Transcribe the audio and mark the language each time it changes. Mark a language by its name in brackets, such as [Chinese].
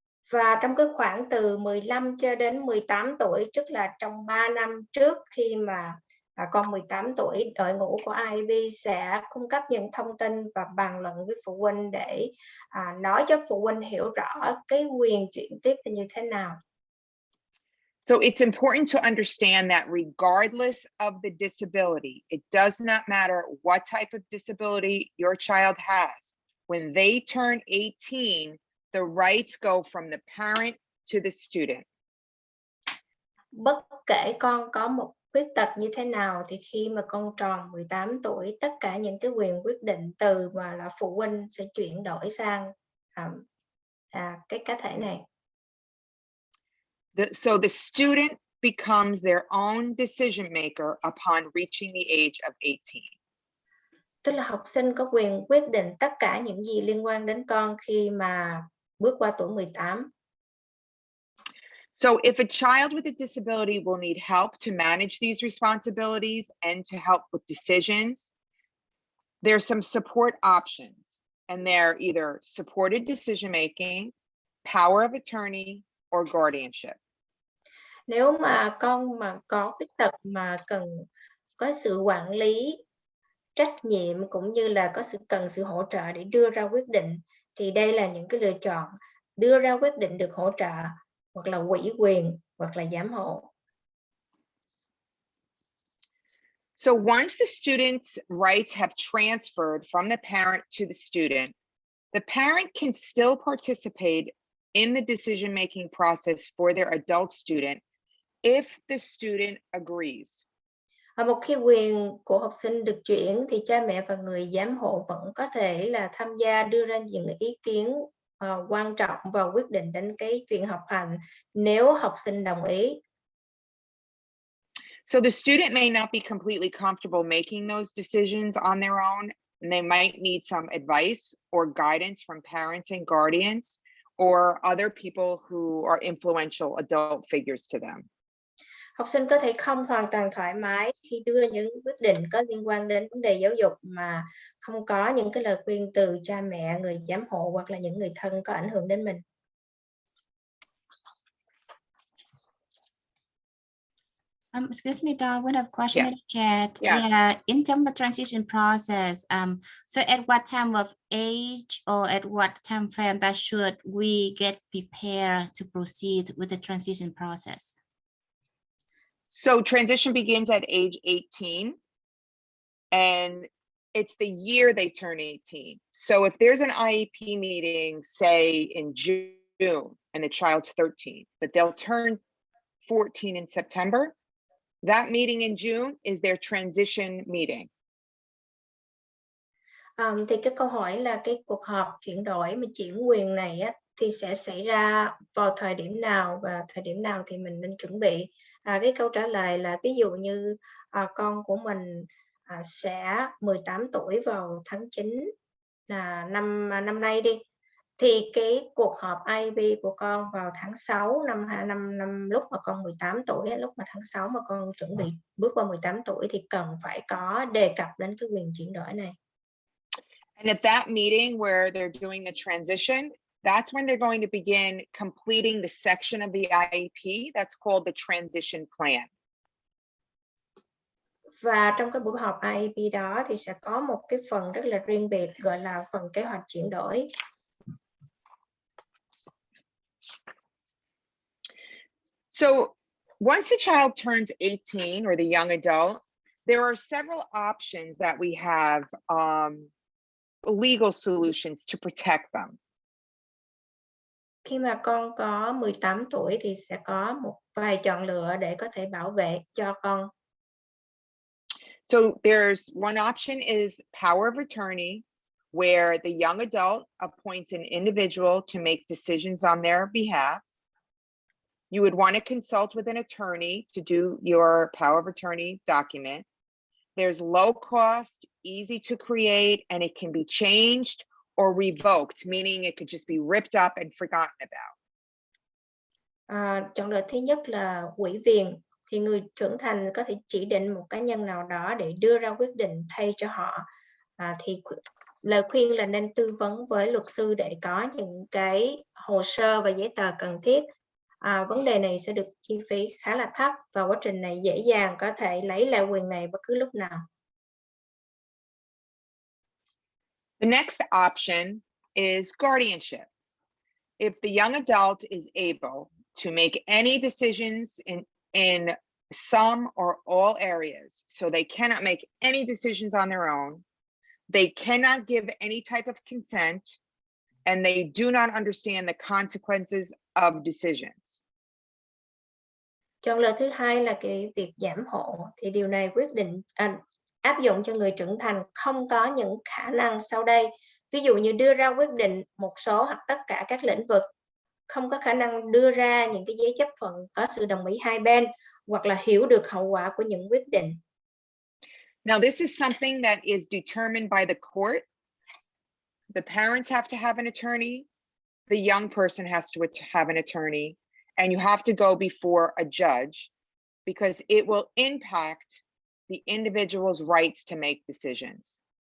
[Vietnamese] Và trong cái khoảng từ 15 cho đến 18 tuổi, tức là trong 3 năm trước khi mà con 18 tuổi, đội ngũ của IEP sẽ cung cấp những thông tin và bàn luận với phụ huynh để nói cho phụ huynh hiểu rõ cái quyền chuyển tiếp là như thế nào. [English] So it's important to understand that regardless of the disability, it does not matter what type of disability your child has. When they turn 18, the rights go from the parent to the student. [Vietnamese] Bất kể con có một khuyết tật như thế nào thì khi mà con tròn 18 tuổi, tất cả những cái quyền quyết định từ mà là phụ huynh sẽ chuyển đổi sang cái cá thể này. [English] So the student becomes their own decision maker upon reaching the age of 18. [Vietnamese] Tức là học sinh có quyền quyết định tất cả những gì liên quan đến con khi mà bước qua tuổi 18. [English] So if a child with a disability will need help to manage these responsibilities and to help with decisions, there's some support options, and they're either supported decision making, power of attorney, or guardianship. [Vietnamese] Nếu mà con mà có khuyết tật mà cần có sự quản lý, trách nhiệm cũng như là cần sự hỗ trợ để đưa ra quyết định thì đây là những cái lựa chọn: đưa ra quyết định được hỗ trợ, hoặc là ủy quyền, hoặc là giám hộ. [English] So once the student's rights have transferred from the parent to the student, the parent can still participate in the decision-making process for their adult student if the student agrees. [Vietnamese] Một khi quyền của học sinh được chuyển thì cha mẹ và người giám hộ vẫn có thể là tham gia đưa ra những ý kiến quan trọng và quyết định đến cái chuyện học hành nếu học sinh đồng ý. [English] So the student may not be completely comfortable making those decisions on their own, and they might need some advice or guidance from parents and guardians or other people who are influential adult figures to them. [Vietnamese] Học sinh có thể không hoàn toàn thoải mái khi đưa những quyết định có liên quan đến vấn đề giáo dục mà không có những cái lời khuyên từ cha mẹ, người giám hộ hoặc là những người thân có ảnh hưởng đến mình. [English] Excuse me, Dawn, we have a question in the chat. Yes. Yeah, in terms of transition process, so at what time of age or at what time frame that should we get prepared to proceed with the transition process? So transition begins at age 18, and it's the year they turn 18. So if there's an IEP meeting, say in June, and the child's 13, but they'll turn 14 in September, that meeting in June is their transition meeting. [Vietnamese] Thì cái câu hỏi là cái cuộc họp chuyển đổi mà chuyển quyền này á, thì sẽ xảy ra vào thời điểm nào và thời điểm nào thì mình nên chuẩn bị. Cái câu trả lời là ví dụ như con của mình sẽ 18 tuổi vào tháng 9 năm nay đi, thì cái cuộc họp IEP của con vào tháng 6 năm lúc mà con 18 tuổi, lúc mà tháng 6 mà con chuẩn bị bước qua 18 tuổi thì cần phải có đề cập đến cái quyền chuyển đổi này. [English] And at that meeting where they're doing the transition, that's when they're going to begin completing the section of the IEP that's called the transition plan. [Vietnamese] Và trong cái buổi họp IEP đó thì sẽ có một cái phần rất là riêng biệt gọi là phần kế hoạch chuyển đổi. [English] So once the child turns 18 or the young adult, there are several options that we have, legal solutions to protect them. [Vietnamese] Khi mà con có 18 tuổi thì sẽ có một vài chọn lựa để có thể bảo vệ cho con. [English] So there's one option is power of attorney, where the young adult appoints an individual to make decisions on their behalf. You would want to consult with an attorney to do your power of attorney document. There's low cost, easy to create, and it can be changed or revoked, meaning it could just be ripped up and forgotten about. [Vietnamese] Chọn lựa thứ nhất là ủy viên, thì người trưởng thành có thể chỉ định một cá nhân nào đó để đưa ra quyết định thay cho họ. Thì lời khuyên là nên tư vấn với luật sư để có những cái hồ sơ và giấy tờ cần thiết. Vấn đề này sẽ được chi phí khá là thấp và quá trình này dễ dàng có thể lấy lại quyền này bất cứ lúc nào. [English] The next option is guardianship. If the young adult is able to make any decisions in some or all areas, so they cannot make any decisions on their own, they cannot give any type of consent, and they do not understand the consequences of decisions. [Vietnamese] Chọn lựa thứ hai là cái việc giám hộ, thì điều này áp dụng cho người trưởng thành không có những khả năng sau đây, ví dụ như đưa ra quyết định một số hoặc tất cả các lĩnh vực, không có khả năng đưa ra những cái giấy chấp thuận có sự đồng ý hai bên, hoặc là hiểu được hậu quả của những quyết định. [English] Now, this is something that is determined by the court. The parents have to have an attorney. The young person has to have an attorney, and you have to go before a judge because it will impact the individual's rights to make decisions.